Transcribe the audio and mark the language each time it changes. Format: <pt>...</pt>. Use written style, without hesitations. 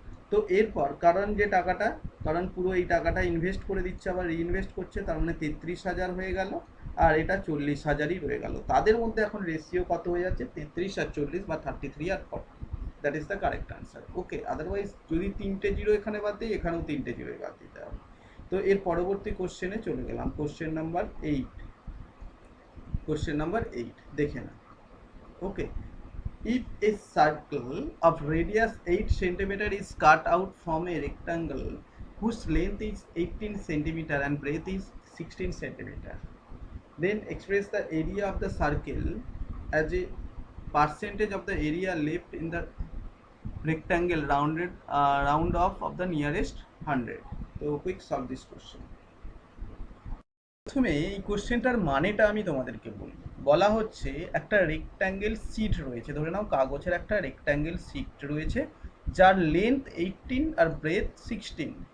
<bn>তো এরপর কারণ যে টাকাটা, কারণ পুরো এই টাকাটা ইনভেস্ট করে দিচ্ছে আবার রিইনভেস্ট করছে, তার মানে 33,000 হয়ে গেল, আর এটা 40,000ই রয়ে গেল। তাদের মধ্যে এখন রেশিও কত হয়ে যাচ্ছে? 33 আর 40 বা 33 আর 40।</bn> <en>That is the correct answer.</en> <bn>Okay, otherwise যদি 3টে জিরো এখানে বাদ দিই, এখানেও 3টে জিরো বাদ দিতে হবে। তো এর পরবর্তী কোশ্চেনে চলে গেলাম, কোশ্চেন নাম্বার 8। কোশ্চেন নাম্বার 8 দেখে না।</bn> <en>Okay, if a circle of radius 8 centimeter is cut out from a rectangle whose length is 18 centimeter and breadth is 16 centimeter, then express the area of the circle as a percentage of the area left in the rectangle round off of the nearest 100. So quick solve this question.</en> <bn>প্রথমে এই কোশ্চেনটার মানেটা আমি তোমাদেরকে বলি। বলা হচ্ছে একটা rectangle seat রয়েছে, ধরে নাও কাগজের একটা রেক্ট্যাঙ্গেল সিট রয়েছে যার লেন্থ 18 আর ব্রেথ 16।</bn>